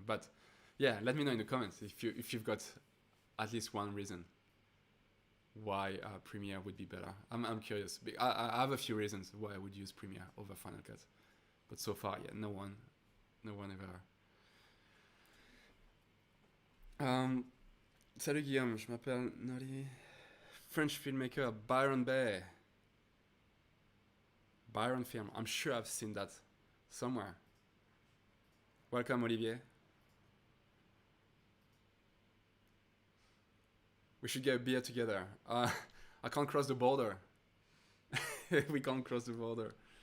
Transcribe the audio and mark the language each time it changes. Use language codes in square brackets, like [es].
[en] But yeah, let me know in the comments if you've got at least one reason why Premiere would be better. I'm curious. I have a few reasons why I would use Premiere over Final Cut, but so far, yeah, no one ever. [fr] Salut Guillaume, je m'appelle Noli. [en] French filmmaker Byron Bay. Byron Film. I'm sure I've seen that somewhere. Welcome, Olivier. We should get a beer together. I can't cross the border. We can't cross the border.